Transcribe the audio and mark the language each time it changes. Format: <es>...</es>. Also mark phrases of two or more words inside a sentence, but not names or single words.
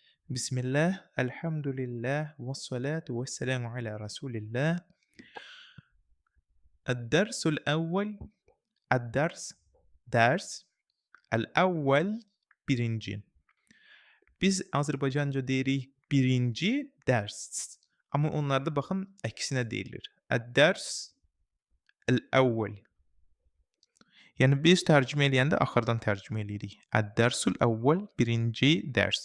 <ar>بسم الله، الحمد لله، والصلاة والسلام على رسول الله. الدرس الأول الدرس الدرس الأول birinci.</ar> <az>Biz Azərbaycanca deyirik birinci dərs. Amma onlarda baxın əksinə deyilir.</az> <ar>الدرس الأول.</ar> <az>Yəni biz tərcümə eləyəndə axırdan tərcümə eləyirik.</az> <ar>الدرس الأول</ar> <az>birinci dərs.</az>